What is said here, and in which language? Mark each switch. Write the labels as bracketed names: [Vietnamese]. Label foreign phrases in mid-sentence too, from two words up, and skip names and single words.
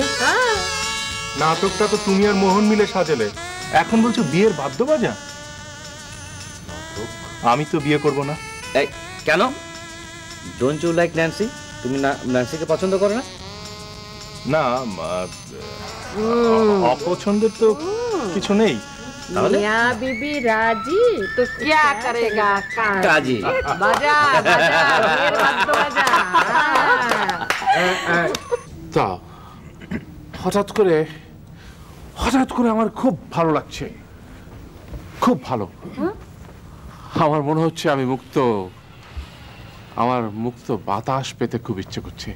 [Bangla] নাটকটা তো তুমি আর মোহন মিলে সাজালে, এখন বলছো বিয়ের বাদ্য বাজা? আমি তো বিয়ে করব না। কেন? [English] Don't you like [Bangla] ন্যান্সি? তুমি ন্যান্সিকে পছন্দ করো না? না, অপছন্দের তো কিছু নেই। [Hindi] मियां बीबी राजी तो क्या करेगा काजी। बाजा बाजा फिर बाजा बाजा। [Bangla] তা হঠাৎ করে আমার খুব ভালো লাগছে, খুব ভালো। আমার মনে হচ্ছে আমি মুক্ত, আমার মুক্ত বাতাস পেতে খুব ইচ্ছে করছে।